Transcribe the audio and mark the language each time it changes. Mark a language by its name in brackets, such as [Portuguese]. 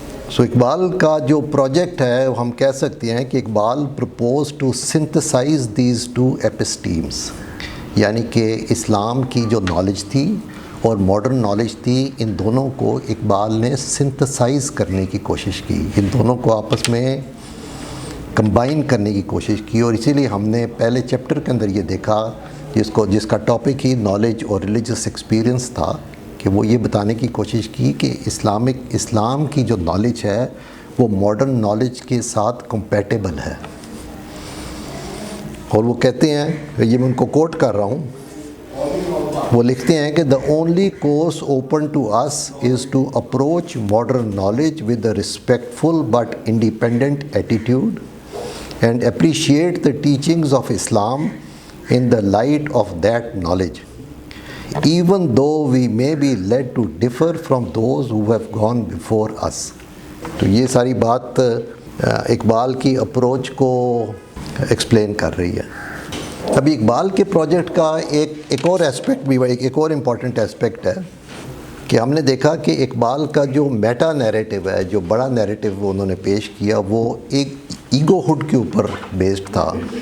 [Urdu] سو اقبال کا جو پروجیکٹ ہے ہم کہہ سکتے ہیں کہ Iqbal [English] propose to synthesize these two epistemes, [Urdu] یعنی کہ اسلام کی جو نالج تھی اور ماڈرن نالج تھی، ان دونوں کو اقبال نے سنتھسائز کرنے کی کوشش کی، ان دونوں کو آپس میں کمبائن کرنے کی کوشش کی. اور اسی لیے ہم نے پہلے چیپٹر کے اندر یہ دیکھا جس کا ٹاپک ہی نالج اور ریلیجس ایکسپیرینس تھا، کہ وہ یہ بتانے کی کوشش کی کہ اسلام کی جو نالج ہے وہ ماڈرن نالج کے ساتھ کمپیٹیبل ہے. اور وہ کہتے ہیں، یہ میں ان کو کوٹ کر رہا ہوں، وہ لکھتے ہیں کہ [English] the only course open to us is to approach modern knowledge with a respectful but independent attitude and appreciate the teachings of Islam in the light of that knowledge, even though we may be led to differ from those who have gone before us. [Urdu] تو یہ ساری بات اقبال کی approach کو explain کر رہی ہے. ابھی اقبال کے پروجیکٹ کا ایک اور ایسپیکٹ بھی ایک اور امپورٹنٹ ایسپیکٹ ہے کہ ہم نے دیکھا کہ اقبال کا جو میٹا نیریٹو ہے، جو بڑا نیریٹو انہوں نے پیش کیا، وہ ایک ایگو ہڈ کے اوپر بیسڈ تھا.